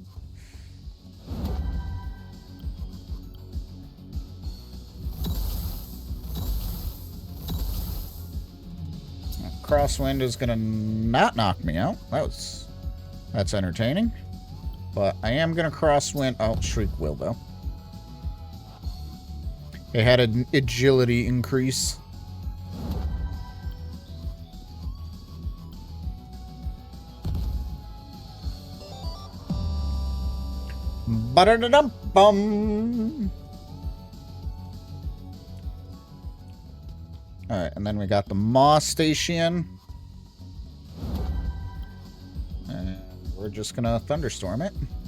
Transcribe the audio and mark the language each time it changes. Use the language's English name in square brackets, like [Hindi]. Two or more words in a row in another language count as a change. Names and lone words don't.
[English] Crosswind is gonna not knock me out. That's entertaining. But I am gonna crosswind. Oh, Shriek will though. It had an agility increase. Ba-da-da-dum-bum. Alright, and then we got the Maw Station. And we're just gonna Thunderstorm it.